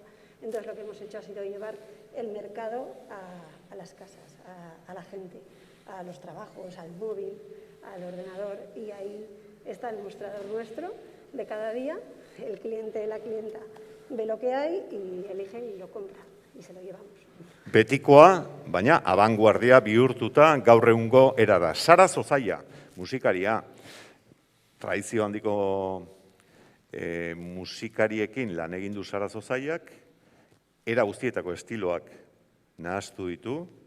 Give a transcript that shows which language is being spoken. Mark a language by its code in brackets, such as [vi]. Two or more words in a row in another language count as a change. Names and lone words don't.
[es] Entonces lo que hemos hecho ha sido llevar el mercado a las casas, a la gente, a los trabajos, al móvil, al ordenador, y ahí está el mostrador nuestro de cada día. El cliente, la clienta ve lo que hay y elige y lo compra y se lo llevamos. [eu] Betikoa, baina abanguardia bihurtuta gaur egungo erara. Sara Zozaia, musikaria, tradizio handiko musikariekin lan egin du Sara Zozaiak, era guztietako estiloak nahaztu ditu.